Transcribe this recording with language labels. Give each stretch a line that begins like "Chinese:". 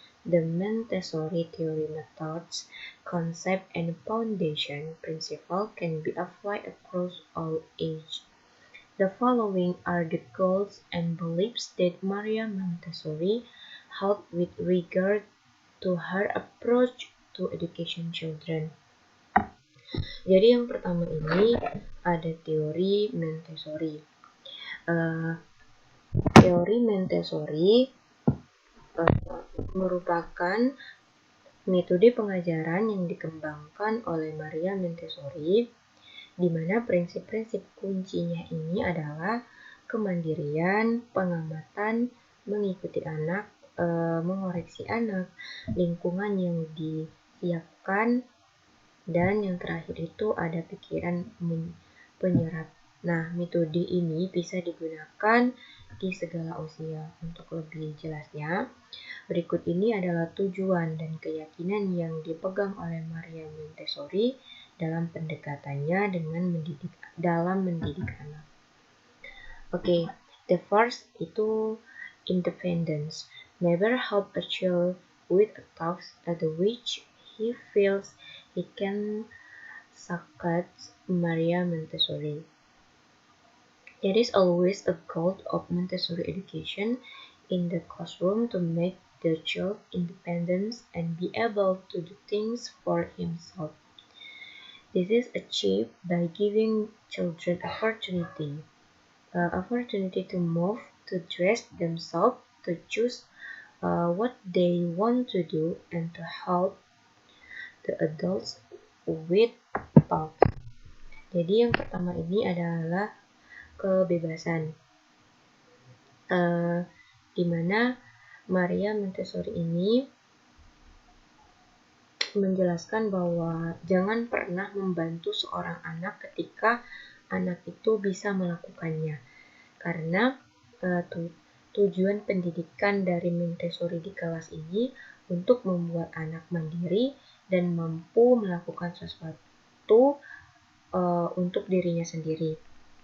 English: The Montessori theory methods, concept, and foundation principle can be applied across all ages. The following are the goals and beliefs that Maria Montessori held with regard to her approach to education children.
Indonesian: Jadi yang pertama ini ada teori Montessori. Teori Montessori merupakan metode pengajaran yang dikembangkan oleh Maria Montessori, di mana prinsip-prinsip kuncinya ini adalah kemandirian, pengamatan, mengikuti anak, mengoreksi anak, lingkungan yang disiapkan, dan yang terakhir itu ada pikiran penyerap. Nah, metode ini bisa digunakan di segala usia. Untuk lebih jelasnya, berikut ini adalah tujuan dan keyakinan yang dipegang oleh Maria Montessori dalam pendekatannya dalam mendidik anak.
English: Okay, the first itu independence. Never help a child with a task at which he feels he can succeed. Maria Montessori. It is always a goal of Montessori education in the classroom to make the child independent and be able to do things for himself. This is achieved by giving children opportunity to move, to dress themselves, to choose what they want to do, and to help the adults with thoughts.
Indonesian: Jadi yang pertama ini adalah kebebasan, di mana Maria Montessori ini menjelaskan bahwa jangan pernah membantu seorang anak ketika anak itu bisa melakukannya, karena tujuan pendidikan dari Montessori di kelas ini untuk membuat anak mandiri dan mampu melakukan sesuatu untuk dirinya sendiri.